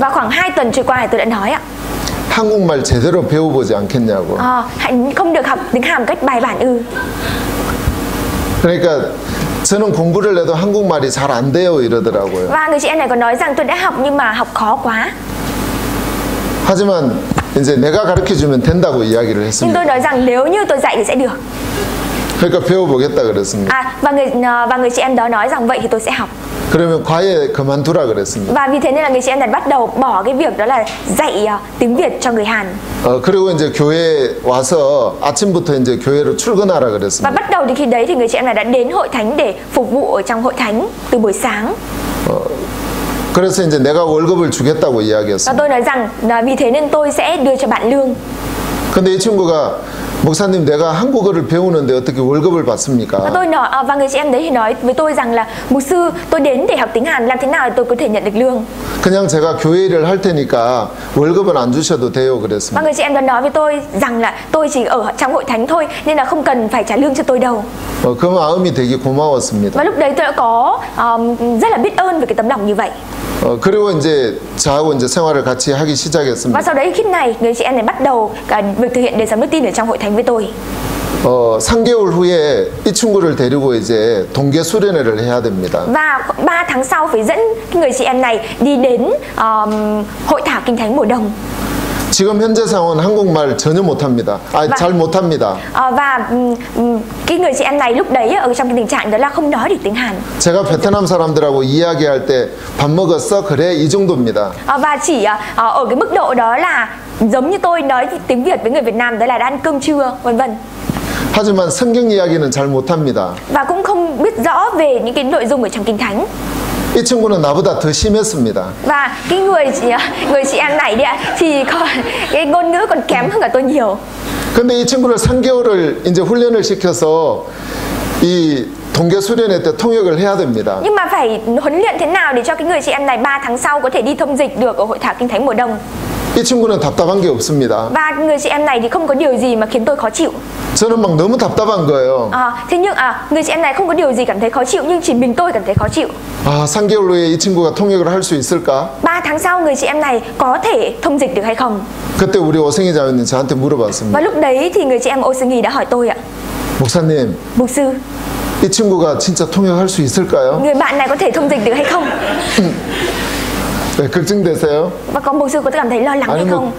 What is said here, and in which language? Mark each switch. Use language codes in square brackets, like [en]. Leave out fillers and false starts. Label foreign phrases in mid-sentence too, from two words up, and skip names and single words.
[vi] Và khoảng 2 tuần trôi qua thì tôi đã nói ạ. [ko] 한국말 제대로 배워보지 않겠냐고. [vi] Hãy không được học tiếng Hàn một cách bài bản ư? [ko] 그러니까 저는 공부를 해도 한국말이 잘 안 돼요 이러더라고요. [vi] Và người chị em này còn nói rằng tôi đã học nhưng mà học khó quá. [ko] 하지만 이제 내가 가르쳐주면 된다고 이야기를 [vi] Nhưng [ko] 했습니다. [vi] tôi nói rằng nếu như tôi dạy thì sẽ được. [ko] 그러니까 배워보겠다 그랬습니다. [vi] Và người chị em đó nói rằng vậy thì tôi sẽ học. [ko] 그러면 과외 그만두라 그랬습니다. [vi] Và vì thế nên là người chị em này bắt đầu bỏ cái việc đó là dạy tiếng Việt cho người Hàn. [ko] 그리고 이제 교회에 와서 아침부터 이제 교회로 출근하라 [vi] Và [ko] 그랬습니다. [vi] bắt đầu thì khi đấy thì người chị em này đã đến hội thánh để phục vụ ở trong hội thánh từ buổi sáng. [ko] 그래서 이제 내가 월급을 주겠다고 [vi] Và [ko] 이야기했습니다. [vi] tôi nói rằng vì thế nên tôi sẽ đưa cho bạn lương. [ko] 근데 이 친구가 목사님 내가 한국어를 배우는데 어떻게 월급을 받습니까? [vi] Và tôi nói và người chị em đấy thì nói với tôi rằng là mục sư tôi đến để học tiếng Hàn làm thế nào để tôi có thể nhận được lương. [ko] 그냥 제가 교회 일을 할 테니까 월급은 안 주셔도 돼요 [vi] Và [ko] 그랬습니다. [vi] người chị em đó nói với tôi rằng là tôi chỉ ở trong hội thánh thôi nên là không cần phải trả lương cho tôi đâu. [ko] 그 마음이 되게 고마웠습니다. [vi] Và lúc đấy tôi đã có rất là biết ơn về cái tấm lòng như vậy. [ko] 그리고 이제 저하고 이제 생활을 같이 하기 [vi] Và [ko] 시작했습니다. [vi] sau đấy khi này người chị em này bắt đầu việc thực hiện đời sống đức tin ở trong hội thánh với tôi. [ko] 3개월 후에 이 친구를 데리고 이제 동계 수련회를 해야 됩니다. [vi] Và 3 tháng sau phải dẫn người chị em này đi đến hội thảo kinh thánh mùa đông. [ko] 지금 현재 상황은 한국말 전혀 못합니다. 잘 못합니다. [vi] Và cái người chị em này lúc đấy ở trong cái tình trạng đó là không nói được tiếng Hàn. [ko] 제가 베트남 사람들하고 이야기할 때 밥 먹었어? 그래 이 정도입니다. [vi] Và chỉ ở cái mức độ đó là giống như tôi nói tiếng Việt với người Việt Nam đó là đã ăn cơm trưa vân vân. [ko] 하지만 성경 이야기는 잘 못합니다. [vi] Và cũng không biết rõ về những cái nội dung ở trong kinh thánh. [ko] 이 친구는 나보다 더 심했습니다. [vi] Và cái người chị em này đi ạ thì cái ngôn ngữ còn kém hơn cả tôi nhiều. [ko] 근데 이 친구를 3개월을 이제 훈련을 시켜서 이 동계 수련회 때 통역을 해야 됩니다. [vi] Nhưng mà phải huấn luyện thế nào để cho cái người chị em này 3 tháng sau có thể đi thông dịch được ở hội thảo kinh thánh mùa đông. [ko] 이 친구는 답답한 게 없습니다. [vi] Và người chị em này thì không có điều gì mà khiến tôi khó chịu. [ko] 저는 막 너무 답답한 거예요. [vi] Thế nhưng người chị em này không có điều gì cảm thấy khó chịu nhưng chỉ mình tôi cảm thấy khó chịu. [ko] 3개월 후에 이 친구가 통역을 할 수 있을까? [vi] 3 tháng sau người chị em này có thể thông dịch được hay không? [ko] 그때 우리 오승희 자매님 저한테 물어봤습니다. [vi] Và lúc đấy thì người chị em Ô Sương Nghi đã hỏi tôi ạ. [ko] 목사님, [vi] Mục sư, [ko] 이 친구가 진짜 통역할 수 있을까요? [vi] người bạn này có thể thông dịch được hay không? [ko] 네, 걱정되세요? [vi] Và có mục sư có cảm thấy lo lắng hay [ko] 아니 [vi] không?